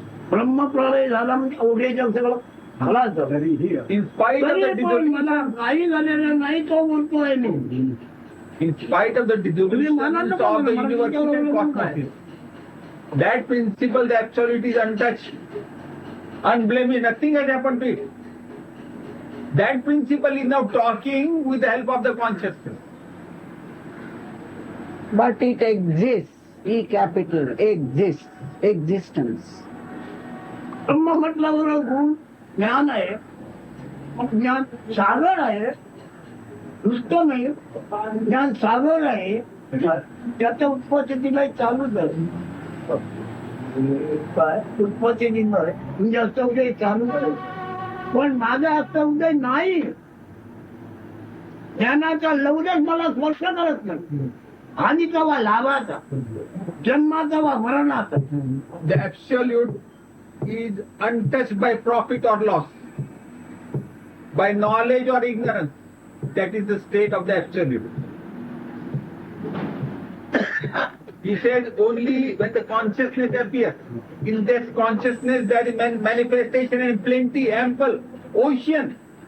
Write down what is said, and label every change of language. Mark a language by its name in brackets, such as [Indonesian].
[Marathi] ब्रह्मप्रलय झाला म्हणजे अवघे जग सगळं खलास झालं. [English] In spite of the [Marathi] तरी पण मला काही झालेलं नाही तो बोलतोय मी. [English] in spite of the dissolution of the universe and cosmos, that principle, the absolute, is untouched, unblemished, nothing has happened to it. That principle is now talking with the help of the consciousness. But it exists, E capital, exists, existence. [Marathi] ब्रह्म म्हटल्यावर गुण ज्ञान आहे. मग ज्ञान सागर आहे, नुसतं नाही. ज्ञान सागर आहे, त्याच्या उत्पत्तीला चालूच आहे. काय उत्पत्ती म्हणजे अस्तउदय चालूच आहे. पण माझा अस्तउदय नाही. ज्ञानाचा लवलेच मला स्पर्श करत नाही. हानीचा वा लाभाचा, जन्माचा वा मरणाचा. [English] The absolute is untouched by profit or loss, by knowledge or ignorance. That is the state of the absolute. He says only when the consciousness appears. In this consciousness there is manifestation and plenty, ample, ocean.